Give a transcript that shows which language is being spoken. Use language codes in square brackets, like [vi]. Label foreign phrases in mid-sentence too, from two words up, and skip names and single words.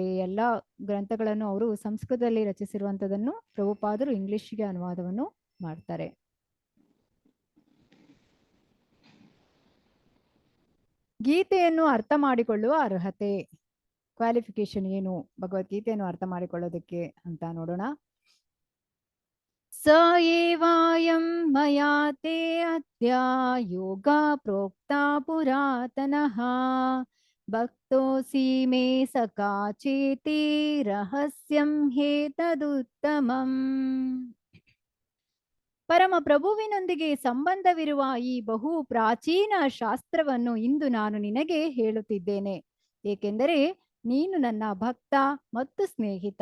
[kn] ಎಲ್ಲ ಗ್ರಂಥಗಳನ್ನು ಅವರು ಸಂಸ್ಕೃತದಲ್ಲಿ ರಚಿಸಿರುವಂತದನ್ನು ಪ್ರಭುಪಾದರು ಇಂಗ್ಲಿಷ್ಗೆ ಅನುವಾದವನ್ನು ಮಾಡ್ತಾರೆ. ಗೀತೆಯನ್ನು ಅರ್ಥ ಮಾಡಿಕೊಳ್ಳುವ ಅರ್ಹತೆ, ಕ್ವಾಲಿಫಿಕೇಶನ್ ಏನು ಭಗವದ್ಗೀತೆಯನ್ನು ಅರ್ಥ ಮಾಡಿಕೊಳ್ಳೋದಕ್ಕೆ ಅಂತ ನೋಡೋಣ. [sa] स एवायं मया ते अद्य योग प्रोक्त पुरातनः भक्तोसि मे सखा चेति रहस्यं हेतदुत्तमं. [kn] ಪರಮ ಪ್ರಭುವಿನೊಂದಿಗೆ ಸಂಬಂಧವಿರುವ ಈ ಬಹು ಪ್ರಾಚೀನ ಶಾಸ್ತ್ರವನ್ನು ಇಂದು ನಾನು ನಿನಗೆ ಹೇಳುತ್ತಿದ್ದೇನೆ, ಏಕೆಂದರೆ ನೀನು ನನ್ನ ಭಕ್ತ ಮತ್ತು ಸ್ನೇಹಿತ.